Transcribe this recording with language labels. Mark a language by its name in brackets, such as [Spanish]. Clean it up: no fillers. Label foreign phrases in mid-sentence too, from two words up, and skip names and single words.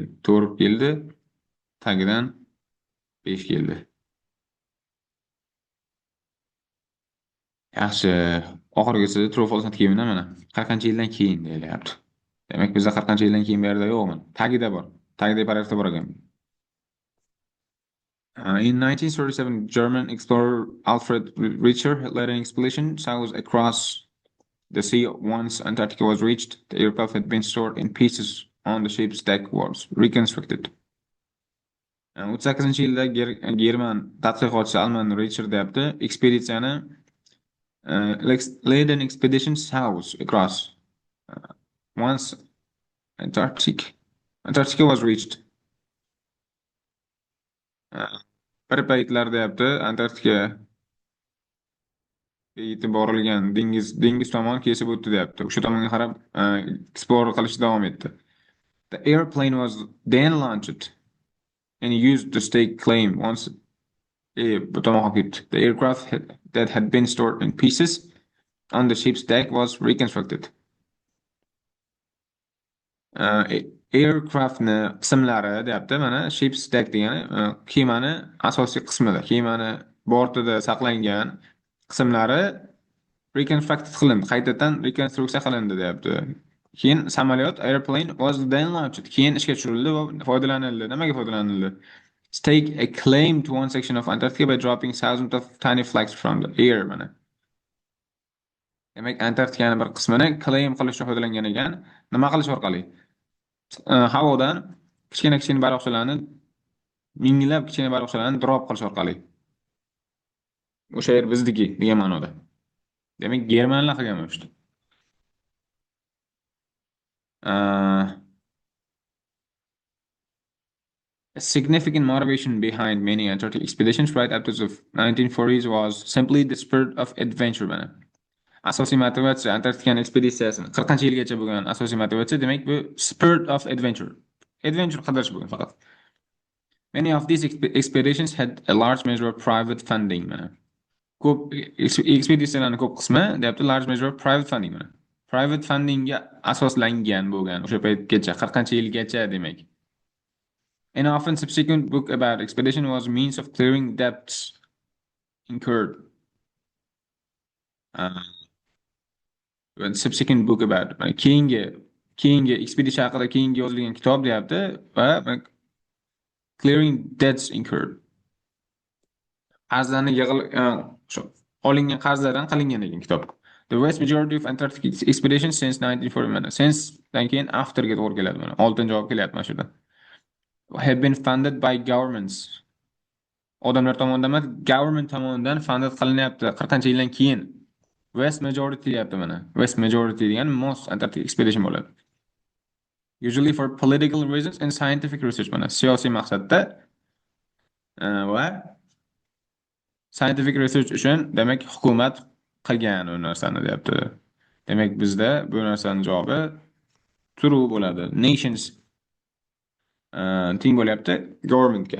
[Uzbek] 4 keldi, tagidan 5 keldi. Yaxshi. Oxirgisi [English] true false [Uzbek] keyin mana 40 yildan keyin deyilyapti. Demak, bizda 40 yildan keyin bu yerda yo'qmi? Tagida bor. Tagida paragrafda bor ekan. [English] In 1937, German explorer Alfred Richter led an expedition south across the sea. Once Antarctica was reached, the aircraft had been stored in pieces on the ship's deck was reconstructed. [Uzbek] 38-yilda German tadqiqotchi Alman Richter deyapti, ekspeditsiyani [English] led an expedition south across. Once Antarctica was reached. [Uzbek] Bir paytlar deyapti, Antarktikaga yetib borilgan dengiz tomon kesib o'tdi deyapti. O'sha tomonga qarab explore qilishda davom etdi. [English] The airplane was then launched and used to stake claim once [Uzbek] bu tomonga ketdi. [English] The aircraft that had been stored in pieces on the ship's deck was reconstructed. [Uzbek] Aircraftni qismlari deyapti, mana [English] ship's deck [Uzbek] degani kemani asosiy qismida, kemani bortida saqlangan qismlari reconstructed qilindi, qaytadan rekonstruksiya qilindi deyapti. Keyin samolyot [English] airplane was then launched. [Uzbek] Keyin ishga tushirildi va foydalanildi. Nimaga foydalanildi? [English] Stake a claim to one section of Antarctica by dropping thousands of tiny flags from the air mana. [Uzbek] Demak, Antarktikani bir qismini claim qilishga foydalangan ekan. Nima qilish orqali? Havodan kichkina baliqchalarni, minglab kichkina baliqchalarni drop qilish orqali. O'sha yer bizniki degan ma'noda. Demak, Germanlar qilgan bo'lishdi. [English] A significant motivation behind many Antarctic expeditions right after the 1940s was simply the spirit of adventure mana. [Uzbek] Asosiy motivatsiya Antarktikani ekspeditsiyasini 40-yilgacha bo'lgan asosiy motivatsiya demak bu [English] spirit of adventure. [Uzbek] Adventure qidirish bo'lgan faqat. [English] Many of these expeditions had a large measure of private funding mana. [Uzbek] Ko'p ekspeditsiyalarning ko'p qismi deyapti [English] large measure of private funding [Uzbek] mana. [English] Private fundingga [Uzbek] asoslangan bo'lgan o'sha paytgacha 40-yilgacha demak. [English] An often subsequent book about expedition was a means of clearing debts incurred. Subsequent book about [Uzbek] keyingi ekspeditsiya haqida keyingi yozilgan kitob deyapti va [English] clearing debts incurred. [Uzbek] Qarzlarni olingan qarzlardan qilingan ekan kitob. [English] The vast majority of Antarctic expeditions since 1940 mana. [Uzbek] Since dan keyin afterga to'g'ri keladi mana. 6-chi javob kelyapti mana shu yerda. [English] Have been funded by governments. [Uzbek] Odamlar tomonidan emas, government tomonidan funded qilinyapti 40-yildan keyin. [English] Vast majority [Uzbek] deyapti mana. [English] Vast majority degani most Antarctic expedition bo'ladi. Usually for political reasons and scientific research mana. [Uzbek] Siyosiy maqsadda va [English] scientific research [Uzbek] uchun demak hukumat qilgan u narsani deyapti. Demak bizda bu narsaning javobi true bo'ladi. Nations teng bo'lyapti governmentga.